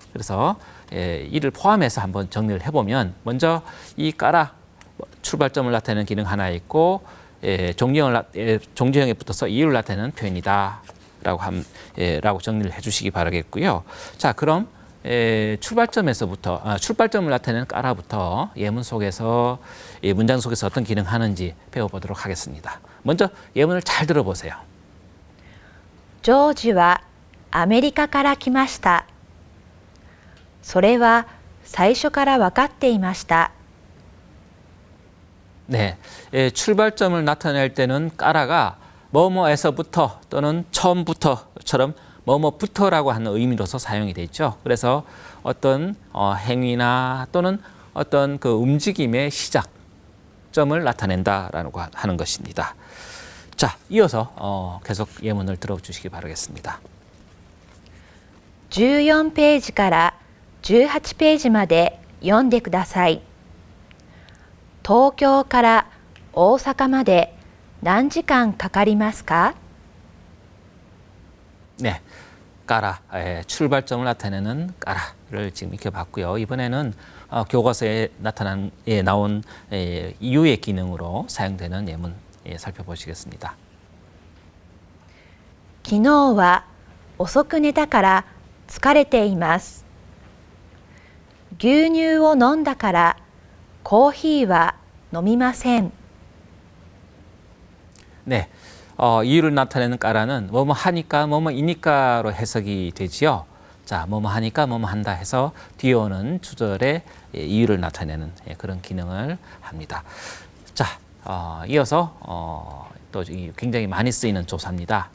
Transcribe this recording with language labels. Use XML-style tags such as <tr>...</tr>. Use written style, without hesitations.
<ko>그래서 이를 포함해서 한번 정리를 해보면 먼저 이 까라 출발점을 나타내는 기능 하나 있고 종주형에 붙어서 이유를 나타내는 표현이다라고 정리를 해주시기 바라겠고요. 자, 그럼 출발점을 나타내는 까라부터 예문 속에서 문장 속에서 어떤 기능 하는지 배워보도록 하겠습니다. 먼저 예문을 잘 들어보세요.</ko> <ja>ジョージはアメリカから来ました。それは最初から分かっていました。</ja> <ko>네, 출발점을 나타낼 때는 까라가 뭐뭐에서부터 또는 처음부터처럼 뭐뭐부터라고 하는 의미로서 사용이 되죠. 그래서 어떤 행위나 또는 어떤 그 움직임의 시작점을 나타낸다라고 하는 것입니다. 자, 이어서 계속 예문을 들어주시기 바라겠습니다.</ko> <ja>14ページから18ページまで読んでください。東京から大阪まで何時間かかりますか?</ja> <ko>네, 까라, 출발점을 나타내는 까라를 지금 익혀봤고요. 이번에는 교과서에 나온 이유의 기능으로 사용되는 예문 살펴보시겠습니다.</ko> <ja>昨日は遅く寝たから疲れています。牛乳を飲んだからコーヒーは飲みません。</ja> <ko>네, 이유를 나타내는 까라는 뭐뭐 하니까 뭐뭐이니까로 해석이 되지요. 자, 뭐뭐 하니까 뭐뭐 한다 해서 뒤에 오는 주절의 이유를 나타내는 그런 기능을 합니다. 자, 이어서 또 굉장히 많이 쓰이는 조사입니다.</ko>